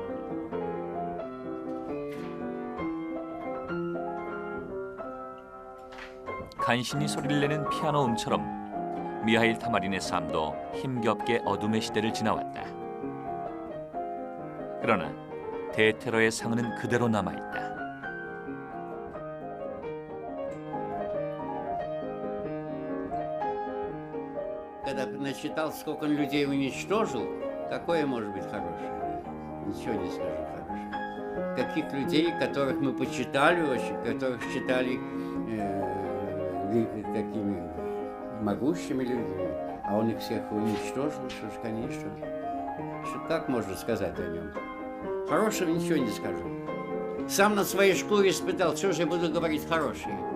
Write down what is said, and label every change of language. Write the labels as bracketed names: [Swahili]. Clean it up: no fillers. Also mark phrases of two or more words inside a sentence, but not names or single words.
[Korean] 간신히 소리를 내는 피아노 음처럼 미하일 타마린의 삶도 힘겹게 어둠의 시대를 지나왔다. 그러나 대테러의 상흔은 그대로 남아있다. [Russian] Когда насчитал, сколько он людей уничтожил, какое может быть хорошее? Ничего не скажу хорошего. Каких людей, которых мы почитали очень, которых считали такими могущими людьми, а он их всех уничтожил, что ж, конечно. Как можно сказать о нем? Хорошего ничего не скажу. Сам на своей шкуре испытал, что же я буду говорить хорошее?